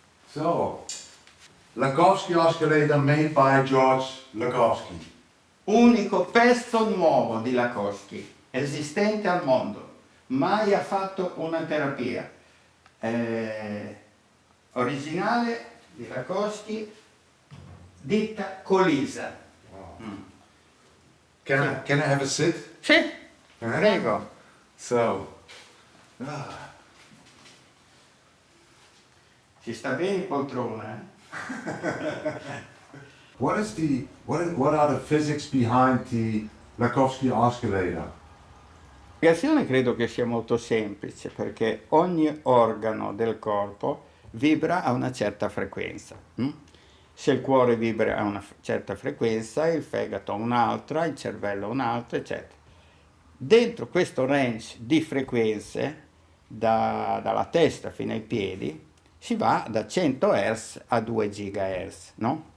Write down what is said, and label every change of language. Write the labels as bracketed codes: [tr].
[en] So, Lakhovsky oscillator made by George Lakhovsky. [it] Unico pezzo nuovo di Lakhovsky esistente al mondo. Mai ha fatto una terapia. Originale di Lakhovsky, ditta Colisa. [en] Wow. Can I have a sit? [it] Sì, prego. [en] So. [it] Ci sta bene in poltrona, [en] What are the physics behind the Lakhovsky oscillator? [it] La spiegazione credo che sia molto semplice, perché ogni organo del corpo vibra a una certa frequenza. Se il cuore vibra a una certa frequenza, il fegato a un'altra, il cervello a un'altra, eccetera. Dentro questo range di frequenze, dalla testa fino ai piedi, si va da 100 Hz a 2 GHz, no?